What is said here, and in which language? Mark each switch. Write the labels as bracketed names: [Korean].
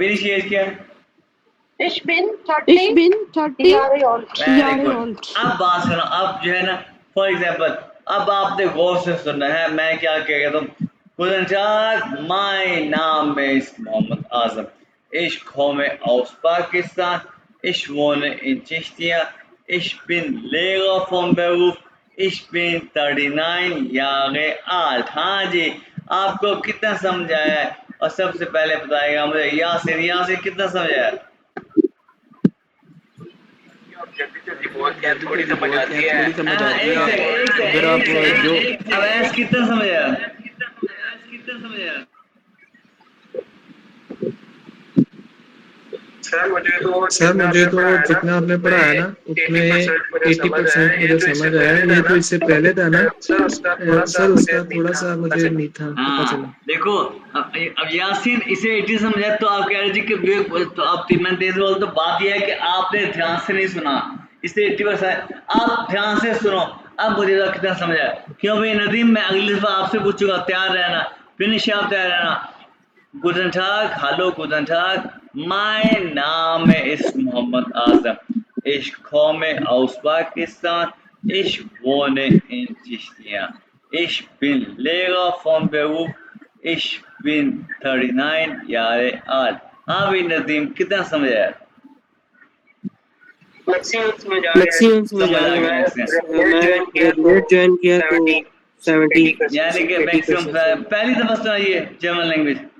[Hindi] Finish as क्या है [German] Ich bin 30 Jahre alt. [Hindi] Very good अब बात सुनो अब जो है ना फॉर एग्जांपल अब आपने गौर से सुनना है मैं क्या कह रहा हूँ [German] Guten Tag, mein Name ist Mohammed Azam. Ich komme aus Pakistan. Ich wohne in Tschechien. Ich bin Lehrer von Beruf. Ich bin 39 Jahre alt. [Hindi] हाँ जी आपको कितना समझ आया है और सबसे पहले बताएगा मुझे यासिर कितना समझ आया थोड़ी समझ आती है। थोड़ी समझ हाँ, आती एक है सेकंड अगर आप जो अवैस कितना समझ आया सर मुझे तो जितना आपने पढ़ा है ना उसमें 80% मुझे समझ आया ये तो इससे पहले था ना सर उसका थोड़ा सा मुझे नहीं था पता हाँ चला देखो अब यासीन इसे 80 समझा तो आप कह रहे थे कि तो आप मैं तेज बोल तो बात यह है कि आपने ध्यान से नहीं सुना इसे 80% आप ध्यान से सुनो अब मुझे तो कितना समझ आया क्यों भाई नदीम मैं अगली दफा आपसे पूछूंगा तैयार रहना फिनिश आप तैयार रहना [German] Guten Tag, hallo, guten Tag. Mein Name ist Mohammed Azam. Ich komme aus Pakistan. Ich wohne in Tschechien. Ich bin Lehrer von Beruf. Ich bin 39 Jahre alt. [Hindi] हाँ भाई नदीम कितना समझ आया मैक्सिमम समझ आ गया मैं लेट ज्वाइन किया तो 70 यानी कि मैक्सिमम पहली दफा सुना ये जर्मन लैंग्वेज